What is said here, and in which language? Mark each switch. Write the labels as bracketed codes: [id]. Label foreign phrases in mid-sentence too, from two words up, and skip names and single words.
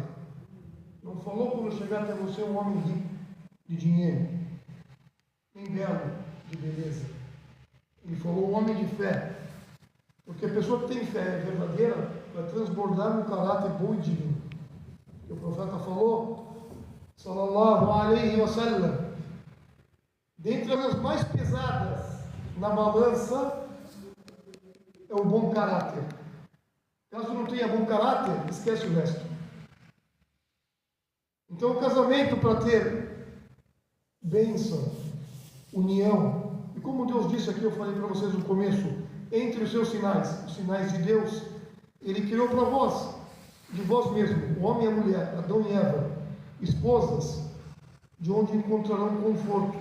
[pt] Não falou quando chegar até você um homem rico de dinheiro, nem belo de beleza. Ele falou um homem de fé, porque a pessoa que tem fé verdadeira vai transbordar no caráter bom e digno. E o profeta falou, [ar] صلى الله عليه وسلم, [pt] dentre as mais pesadas na balança é o bom caráter. Caso não tenha bom caráter, esquece o resto. Então o casamento, para ter bênção, união, e como Deus disse aqui, eu falei para vocês no começo, entre os seus sinais, os sinais de Deus, Ele criou para vós, de vós mesmo, o homem e a mulher, Adão e Eva, esposas, de onde encontrarão conforto.